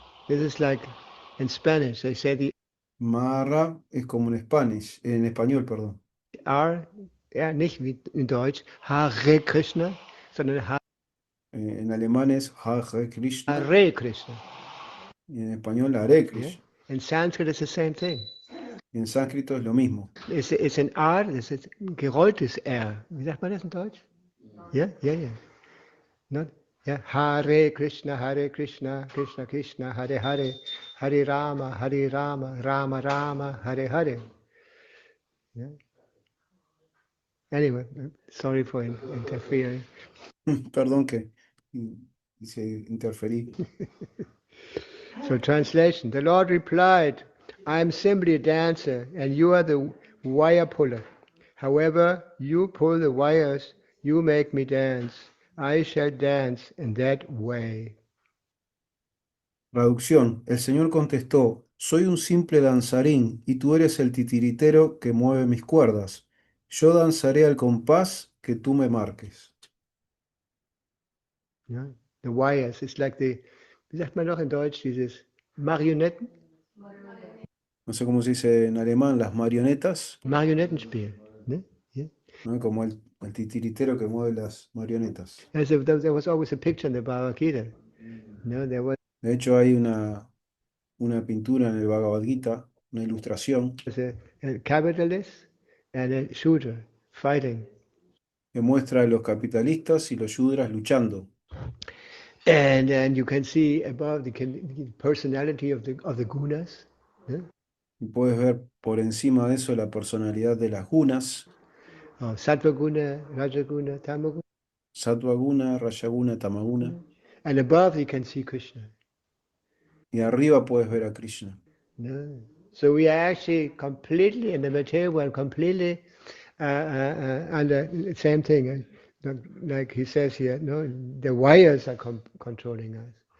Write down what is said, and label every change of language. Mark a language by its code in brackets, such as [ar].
[en] This is like in Spanish, they say the [es] Mara es como en español, perdón. [de] R, ja, nicht wie in Deutsch, Hare Krishna, sondern [es] En alemán es Hare Krishna [sa] Hare Krishna. [es] y en español Hare Krishna. [en] In Sanskrit it's the same thing. [es] Y en sánscrito es lo mismo. [en] It's [de] ein R, das ist ein gerolltes R. Wie sagt man das in Deutsch? Ja, ja, ja. [sa] Not, ja. Hare Krishna, Krishna Krishna, Hare Hare, Hare Rama, Rama Rama, Hare Hare. Yeah. [en] Anyway, sorry for interfering. [es] Perdón que hice interferí. [en] So translation, the Lord replied, I am simply a dancer and you are the wire puller. However you pull the wires, you make me dance. I shall dance in that way. [es] Traducción. El Señor contestó, soy un simple danzarín y tú eres el titiritero que mueve mis cuerdas. Yo danzaré al compás que tú me marques. [en] Yeah. The wires, it's like the, [de] wie sagt man noch in Deutsch, dieses Marionetten? [es] no sé cómo se dice en alemán, las marionetas, [de] Marionettenspiel. Ne? Yeah. [es] ¿no? Como el titiritero que mueve las marionetas. [en] There was always a picture in the Bhagavad Gita. No, there [es] De hecho, hay una pintura en el Bhagavad Gita, una ilustración, [en] was a capitalist and a shooter fighting. [es] que muestra a los capitalistas y los yudras luchando. [en] And you can see above the personality of the gunas. Yeah? [es] Y puedes ver por encima de eso la personalidad de las gunas, [sa] Sattva guna, Rajaguna, Tamaguna. Sattva guna, Rajaguna, Tamaguna, [en] And above you can see Krishna. [es] y arriba puedes ver a Krishna. [en] No. So we are actually completely in the material world, completely under the same thing. Like he says here, no, the wires are controlling us.